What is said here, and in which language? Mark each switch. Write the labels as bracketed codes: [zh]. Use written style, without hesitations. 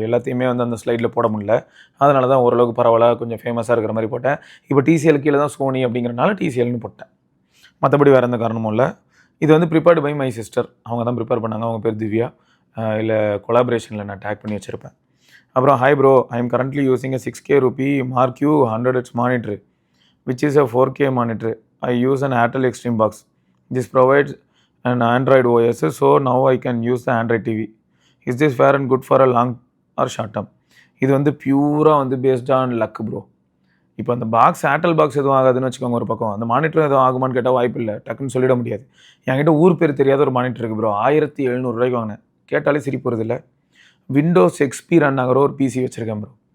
[ta] எல்லாத்தையுமே வந்து அந்த ஸ்லைடில் போட முடியல. அதனால தான் ஓரளவுக்கு பரவாயில்ல, கொஞ்சம் ஃபேமஸாக இருக்கிற மாதிரி போட்டேன். இப்போ டிசிஎல் கீழே தான் சோனி அப்படிங்கிறனால டிசிஎல்னு போட்டேன். மற்றபடி வேறு எந்த காரணமும் இல்லை. இது வந்து [en] Prepared by my sister. [ta] அவங்க தான் ப்ரிப்பேர் பண்ணாங்க. அவங்க பேர் திவ்யா. இல்லை கொலாபரேஷனில் நான் டேக் பண்ணி வச்சுருப்பேன். அப்புறம் [en] Hi bro, I am currently using a 6K rupee Mark U 100Hz monitor, which is a 4K monitor. I use an Airtel Extreme box. This provides an Android OS, so now I can use the Android TV. Is this fair and good for a long or short term? [ta] இது வந்து பியூராக வந்து [en] based on luck [ta] bro. இப்போ அந்த box Airtel box எதுவும் ஆகாதுன்னு வச்சுக்கோங்க ஒரு பக்கம். அந்த மானிட்டர் எதுவும் ஆகுமான்னு கேட்டால் வாய்ப்பு இல்லை. டக்குன்னு சொல்லிட முடியாது. என்கிட்ட ஊர் பேர் தெரியாத ஒரு மானிட்டர் இருக்குது ப்ரோ. 1,700 வாங்கினேன். கேட்டாலே சிரிப்பு வருது இல்லை? விண்டோஸ் எக்ஸ்பி ரன் ஆகிற ஒரு பிசி வச்சுருக்கேன் ப்ரோ.